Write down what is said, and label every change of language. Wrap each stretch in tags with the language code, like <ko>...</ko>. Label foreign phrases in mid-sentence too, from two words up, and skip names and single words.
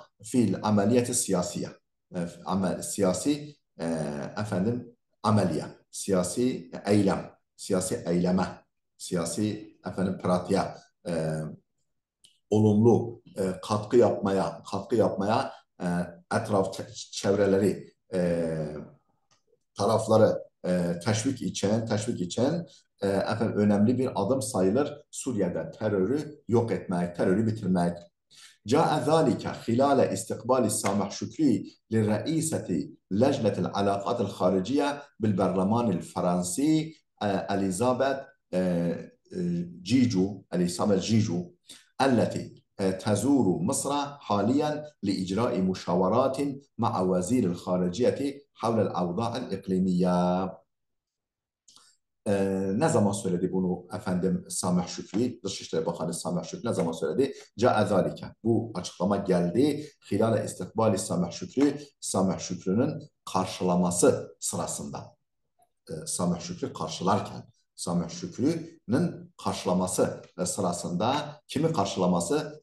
<ar>في العملية السياسية.</ar> <tr>Siyasi ameliye, siyasi eylem, siyasi eyleme, siyasi pratiğe olumlu katkı yapmaya etraf çevreleri, tarafları teşvik için önemli bir adım sayılır. Suriye'de terörü yok etmek, terörü bitirmek.</tr> <ar>جاء ذلك خلال استقبال سامح شكري لرئيسة لجنة العلاقات الخارجية بالبرلمان الفرنسي إليزابيث جيجو التي تزور مصر حاليا لإجراء مشاورات مع وزير الخارجية حول الأوضاع الإقليمية.</ar> <tr>Ne zaman söyledi bunu efendim Samih Şükrü, Dışişleri Bakanı Samih Şükrü ne zaman söyledi?</tr> <ar>جاء ذلك.</ar> <tr>Bu açıklama geldi.</tr> <ar>خلال استقبال</ar> <tr>Samih Şükrü, Samih Şükrü'nün karşılaması sırasında. Samih Şükrü karşılarken, Samih Şükrü'nün karşılaması sırasında kimi karşılaması?</tr>